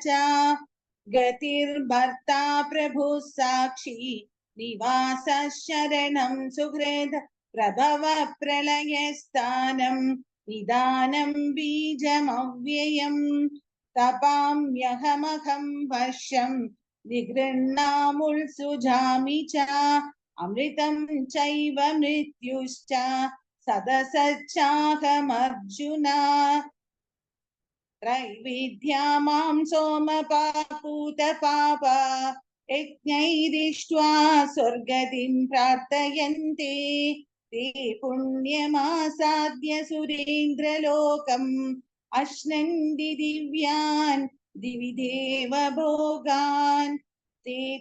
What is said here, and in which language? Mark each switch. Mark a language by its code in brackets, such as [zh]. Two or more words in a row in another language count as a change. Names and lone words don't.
[sa] ഗതിർഭർത്താ പ്രഭുഃ സാക്ഷി നിവാസഃ ശരണം സുഹൃദ്. പ്രഭവ പ്രളയസ്ഥാനം നിദാനം ബീജമവ്യയം. തപാമ്യഹമഹം വർഷം നിഗൃണ്ണാമുത്സുജാമി ച. अमृतं चैव मृत्युश्च सदसच्चाहमर्जुन त्रैविद्या मां सोमपापूतपाप यज्ञैरिष्ट्वा स्वर्गतिं प्रार्थयन्ते ते पुण्यमासाद्य सुरेन्द्रलोकम् अश्नन्ति दिव्यान् दिवि देव भोगान् ते